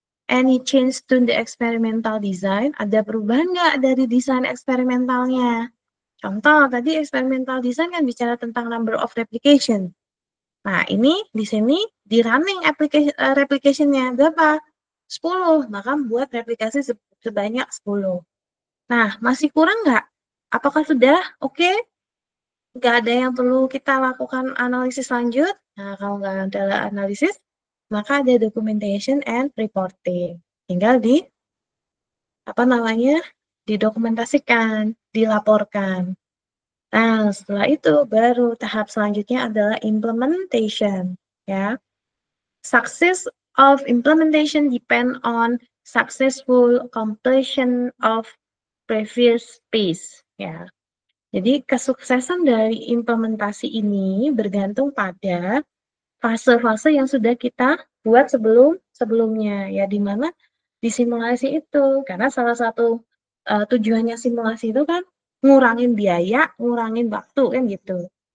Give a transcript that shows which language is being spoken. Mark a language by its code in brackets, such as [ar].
[en] Any change to the experimental design? [id] Ada perubahan nggak dari desain eksperimentalnya? Contoh, tadi experimental design kan bicara tentang [en] number of replication. [id] Nah, ini di sini di running replication-nya berapa? 10, maka buat replikasi sebanyak 10. Nah, masih kurang nggak? Apakah sudah oke? Nggak ada yang perlu kita lakukan analisis lanjut? Nah, kalau nggak ada analisis, maka ada [en] documentation and reporting. [id] Tinggal didokumentasikan, dilaporkan. Nah, setelah itu baru tahap selanjutnya adalah implementation, ya. [en] Success of implementation depend on successful completion of previous phase, [id] ya. Jadi kesuksesan dari implementasi ini bergantung pada fase-fase yang sudah kita buat sebelumnya, ya, di mana di simulasi itu, karena salah satu tujuannya simulasi itu kan ngurangin biaya, ngurangin waktu kan gitu.